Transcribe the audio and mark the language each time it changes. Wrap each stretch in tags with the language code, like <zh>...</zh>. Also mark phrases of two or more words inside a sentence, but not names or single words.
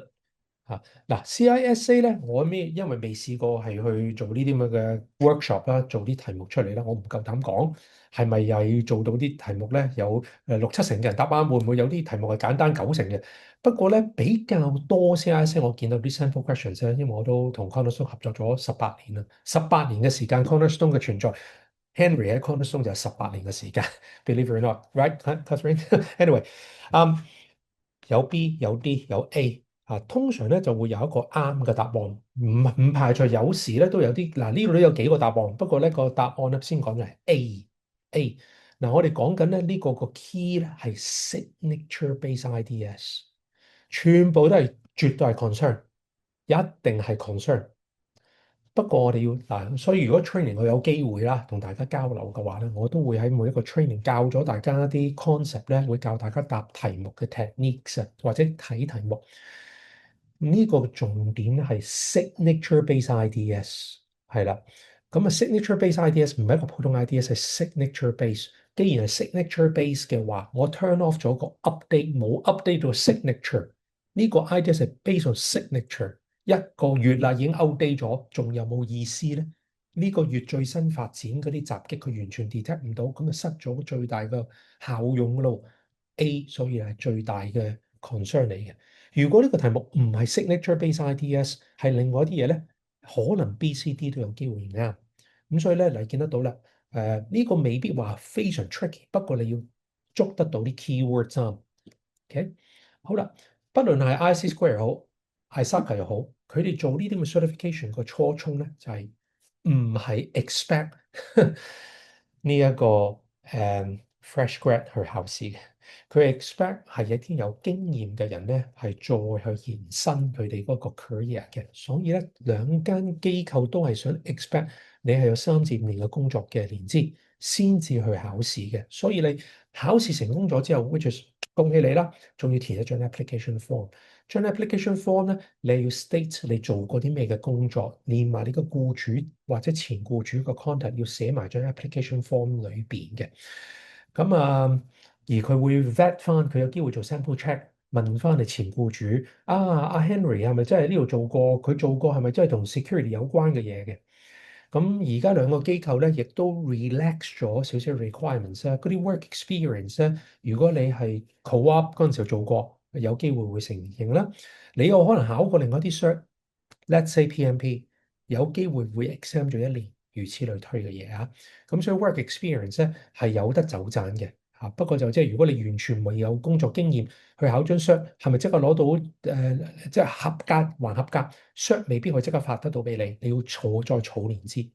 <yue>嗱，CISA 咧，因為未試過係去做呢啲咁嘅 workshop 啦，做啲題目出嚟啦，我唔夠膽講係咪又要做到啲題目咧？有6、7成嘅人答啱，會唔會有啲題目係簡單9成嘅？不過咧比較多 CISA，我見到啲</yue> <en>sample questions</en> <yue>咧，因為我都同 Cornerstone 合作咗18年啦，18年嘅時間 Cornerstone 嘅存在，Henry 喺 Cornerstone 就有18年嘅時間 ，</yue> <en>believe it or not，right，Catherine？Anyway，</en> <yue>有 B 有 D 有 A。通常咧就會有一個啱嘅答案，唔排除有時咧都有啲嗱，呢度都有幾個答案，不過呢個答案咧先講就係 A。嗱，我哋講緊咧呢個 key 咧係</yue> <en>signature based IDS，</en> <yue>全部都係絕對係 concern，一定係 concern。不過我哋要嗱，所以如果 training 我有機會啦，同大家交流嘅話咧，我都會喺每一個 training 教咗大家一啲 concept 咧，會教大家答題目嘅 techniques 啊，或者睇題目。呢個重點咧係</yue> <en>signature based IDS</en> <yue>係啦。咁啊</yue> <en>signature based IDS</en> <yue>唔係一個普通 IDS，係</yue> <en>signature based。</en> <yue>既然係</yue> <en>signature based</en> <yue>嘅話，我</yue> <en>turn off</en> <yue>咗個 update，冇 update 到 signature。呢個 IDS 係</yue> <en>based on signature。</en> <yue>一個月啦，已經 outdate 咗，仲有冇意思咧？呢個月最新發展嗰啲襲擊，佢完全 detect 唔到，咁就失咗最大嘅效用噶咯。A， 所以係最大嘅 concern 嚟嘅。如果呢個題目唔係</yue> <en>signature-based IDS，</en> <yue>係另外一啲嘢咧，可能 B、C、D 都有機會唔啱。咁所以咧，你見得到啦。呢個未必話非常 tricky，不過你要捉得到啲 keywords 啊。OK，好啦，不論係 IC Square 好，ISACA 又好，佢哋做呢啲嘅 certification 個初衷咧，就係唔係 expect 呢一個</yue> <en>fresh grad</en> <yue>去考試嘅。佢 expect 係一啲有經驗嘅人咧，係再去延伸佢哋嗰個 career 嘅。所以咧，兩間機構都係想 expect 你係有3至5年嘅工作嘅年資先至去考試嘅。所以你考試成功咗之後 ，</yue> <en>which is</en> <yue>恭喜你啦，仲要填一張</yue> <en>application form。</en> <yue>張</yue> <en>application form</en> <yue>咧，你要 state 你做過啲咩嘅工作，連埋你個僱主或者前僱主個 contact 要寫埋張</yue> <en>application form</en> <yue>裏邊嘅。咁而佢會 vet 翻，佢有機會做</yue> <en>sample check，</en> <yue>問翻你前僱主阿 Henry 係咪真係呢度做過？佢做過係咪真係同 security 有關嘅嘢嘅？咁而家兩個機構咧，亦都 relax 咗少少 requirements 啊，嗰啲</yue> <en>work experience</en> <yue>咧，如果你係 co-op 嗰陣時候做過， 有機會會承認啦。你有可能考過另外一啲 cert，</yue> <en>let's say</en> <yue>PMP，有機會會 exam 咗一年，如此類推嘅嘢啊。咁所以</yue> <en>work experience</en> <yue>咧係有得走盞嘅嚇。不過就即係如果你完全未有工作經驗去考張 cert，係咪即刻攞到即係合格還合格？cert 未必可以即刻發得到俾你，你要再儲年資。</yue>